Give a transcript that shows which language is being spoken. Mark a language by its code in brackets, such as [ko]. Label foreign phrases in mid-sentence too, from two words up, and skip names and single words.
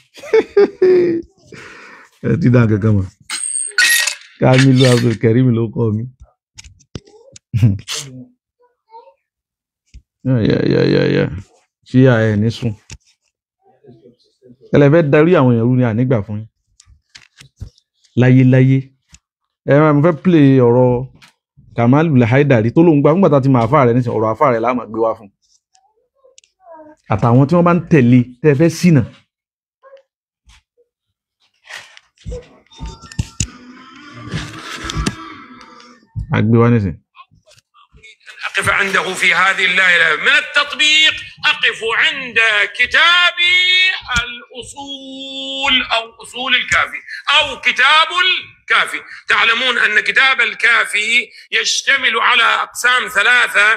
[yo] ẹ ti dá kankan mọ̀ Kamilu Abdulkarim ló kọ́ mi ya ṣíà ẹ̀ ní sùn ẹlẹ́fẹ́ darí àwọn èèyàn rú ni ànígbà fún yín láyéláyé mo fẹ́ play ọ̀rọ̀ Kamalu Al-Haidari tó lóun gba fúngbà tá ti máa àfáà rẹ̀ nísìnyí ọ̀rọ̀ àfáà rẹ̀ láàmà gbé wá fún àtàwọn tí wọ́n bá ń tẹ̀lé tẹ́ fẹ́ ṣìnà. àgbé wá nísìnyí. [ar] أقف عنده في هذه الليلة من التطبيق أقف عند كتاب الأصول أو أصول الكافي أو كتاب الكافي. تعلمون أن كتاب الكافي يشتمل على أقسام ثلاثة.